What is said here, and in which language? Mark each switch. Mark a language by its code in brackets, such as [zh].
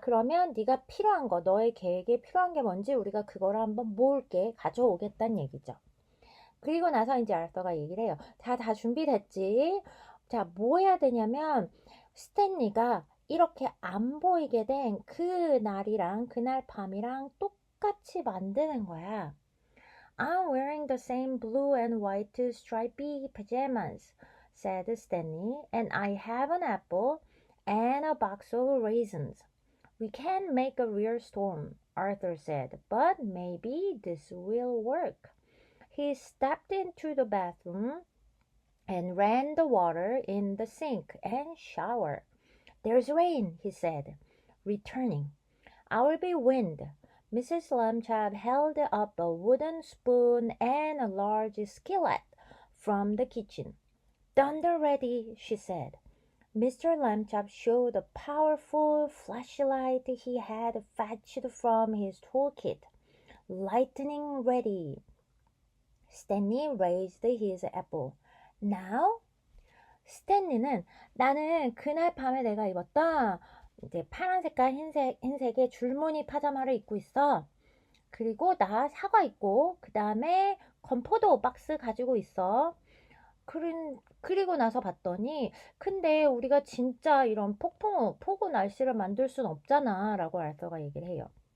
[ko] 그러면 네가 필요한 거 너의 계획에 필요한 게 뭔지 우리가 그거를 한번 모을게 가져오겠다는 얘기죠. 그리고 나서 이제 아르서가 얘기를 해요. 자 다 준비됐지? 자 뭐 해야 되냐면 스탠리가 이렇게 안 보이게 된 그날 밤이랑 똑같이 만드는 거야. [en] I'm wearing the same blue and white stripy pajamas, said Stanley, and I have an apple and a box of raisins. We can make a real storm, Arthur said, but maybe this will work. He stepped into the bathroom and ran the water in the sink and shower. There's rain, he said, returning. I'll be wind. Mrs. Lambchop held up a wooden spoon and a large skillet from the kitchen. Thunder ready, she said. Mr. Lambchop showed a powerful flashlight he had fetched from his toolkit. Lightning ready. Stanley raised his apple. Now? [ko] 스탠리는 나는 그날 밤에 내가 입었던 이제 파란 색깔 흰색의 줄무늬 파자마를 입고 있어. 그리고 나 사과 있고 그 다음에 건포도 박스 가지고 있어. 그리고 나서 봤더니 근데 우리가 진짜 이런 폭우 날씨를 만들 순 없잖아 라고 알서가 얘기를 해요.